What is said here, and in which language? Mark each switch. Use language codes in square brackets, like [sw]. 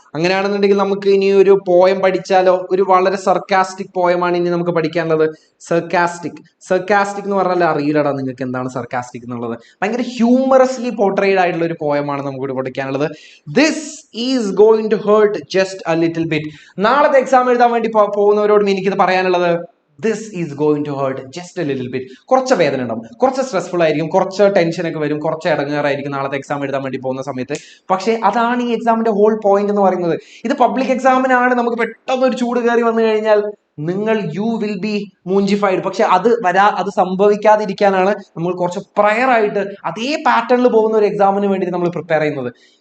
[ml] അങ്ങനെയാണെന്നുണ്ടെങ്കിൽ നമുക്ക് ഇനി ഒരു പോയം പഠിച്ചാലോ? ഒരു വളരെ സർക്കാസ്റ്റിക് പോയമാണ് ഇനി നമുക്ക് പഠിക്കാനുള്ളത്. സർക്കാസ്റ്റിക് എന്ന് പറഞ്ഞാൽ അറിയില്ലടാ നിങ്ങൾക്ക് എന്താണ് സർക്കാസ്റ്റിക് എന്നുള്ളത്. ഭയങ്കര ഹ്യൂമറസ്ലി പോർട്രേഡ് ആയിട്ടുള്ള ഒരു പോയമാണ് നമുക്ക് പഠിക്കാനുള്ളത്. [en] This is going to hurt just a little bit. [ml] നാളത്തെ എക്സാം എഴുതാൻ വേണ്ടി പോകുന്നവരോടും എനിക്കിത് പറയാനുള്ളത്, [en] this is going to hurt just a little bit. [ml] കുറച്ച് വേദന ഉണ്ടാവും, കുറച്ച് സ്ട്രെസ്ഫുൾ ആയിരിക്കും, കുറച്ച് ടെൻഷനൊക്കെ വരും, കുറച്ച് ഇടങ്ങേറായിരിക്കും നാളത്തെ എക്സാം എഴുതാൻ വേണ്ടി പോകുന്ന സമയത്ത്. പക്ഷേ അതാണ് ഈ എക്സാമിന്റെ ഹോൾ പോയിന്റ് എന്ന് പറയുന്നത്. ഇത് പബ്ലിക് എക്സാമിനാണ്. നമുക്ക് പെട്ടെന്ന് ഒരു ചൂട് കയറി വന്നു കഴിഞ്ഞാൽ [en] You will be മൂഞ്ചിഫൈഡ്. [ml] പക്ഷെ അത് സംഭവിക്കാതിരിക്കാനാണ് നമ്മൾ കുറച്ച് പ്രയർ ആയിട്ട് അതേ പാറ്റേണിൽ പോകുന്ന ഒരു എക്സാമിന് വേണ്ടി നമ്മൾ പ്രിപ്പയർ ചെയ്യുന്നത്.